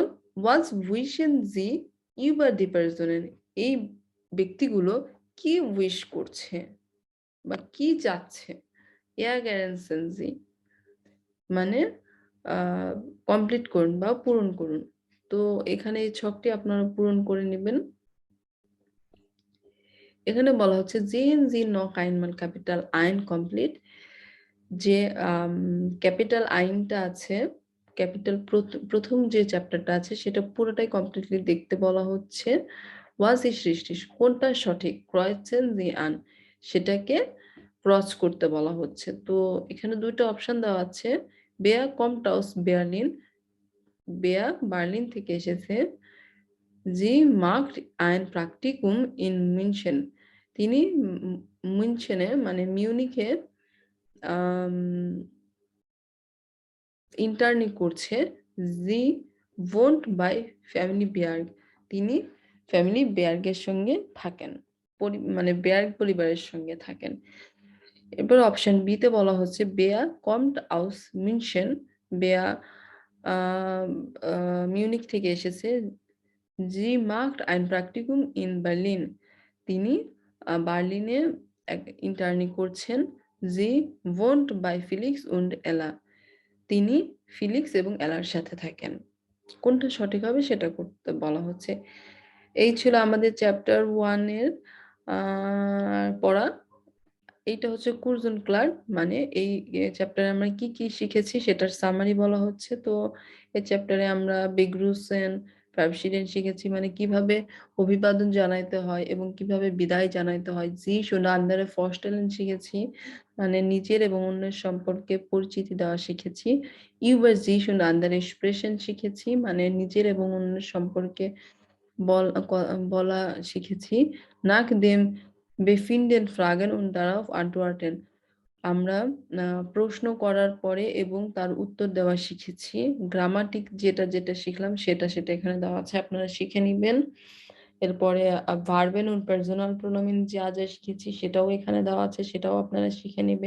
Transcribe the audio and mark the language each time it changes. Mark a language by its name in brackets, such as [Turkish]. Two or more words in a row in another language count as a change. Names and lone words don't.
[German] Was wissen Sie über die Personen, [Bangla] এই ব্যক্তিগুলো কি উইশ করছে বা কি চাচ্ছে। [German] ergänzen Sie [Bangla] মানে আ কমপ্লিট করুন বা পূরণ করুন। তো এখানে এই ছকটি আপনারা পূরণ করে নিবেন। এখানে বলা হচ্ছে [German] sehen Sie noch einmal Kapitel 1 [Bangla] complete যে ক্যাপিটাল আইনটা আছে, ক্যাপিটাল ১ম যে চ্যাপ্টারটা আছে সেটা পুরোটাই কমপ্লিটলি দেখতে বলা হচ্ছে। [German] Was ist richtig? [Bangla] কোনটা সঠিক? [German] Kreuzen Sie an [Bangla] সেটাকে ক্রস করতে বলা হচ্ছে। তো এখানে ২ টা অপশন দেওয়া আছে। [German] Wer kommt aus Berlin? [Bangla] Wer বার্লিন থেকে এসেছে। [German] Sie macht ein Praktikum in München [Bangla] তিনি মুনচেনে মানে মিউনিখে আম ইন্টার্নি করছে। [German] Sie wohnt bei Family Berg [Bangla] তিনি ফ্যামিলি বেয়ার্গের সঙ্গে থাকেন। মানে বেয়ার্গ পরিবারের সঙ্গে থাকেন। এরপর অপশন বি তে বলা হচ্ছে [German] Wer kommt aus München? [Bangla] Wer আ আ মিউনিখ থেকে এসেছে। [German] Sie macht ein Praktikum in Berlin [Bangla] তিনি বার্লিনে ইন্টার্নি করছেন। [German] Sie wohnt bei Felix und Ella [Bangla] তিনি ফিলিক্স এবং এলার সাথে থাকেন। কোনটা সঠিক হবে সেটা করতে বলা হচ্ছে। এই ছিল আমাদের চ্যাপ্টার 1 এর আ পড়া। এইটা হচ্ছে [German] Kurz und klar [Bangla] মানে এই চ্যাপ্টারে আমরা কি শিখেছি সেটার সামারি বলা হচ্ছে। তো এই চ্যাপ্টারে আমরা [German] begrüßen, verabschieden [Bangla] শিখেছি মানে কিভাবে অভিবাদন জানাইতে হয় এবং কিভাবে বিদায় জানাইতে হয়। [German] sich und andere vorstellen [Bangla] শিখেছি মানে নিজের এবং অন্যের সম্পর্কে পরিচিতি দেওয়া শিখেছি। [German] über sich und andere sprechen [Bangla] শিখেছি মানে নিজের এবং অন্যের সম্পর্কে বলা শিখেছি। [German] nach dem befinden fragen und darauf antworten [Bangla] আমরা প্রশ্ন করার পরে এবং তার উত্তর দেওয়া শিখেছি। গ্রামাটিক যেটা শিখলাম সেটা এখানে দেওয়া আছে। আপনারা শিখে নিবেন। এরপরে [German] Verben und Personalpronomen [Bangla] যা শিখেছি সেটাও এখানে দেওয়া আছে, সেটাও আপনারা শিখে নিবেন।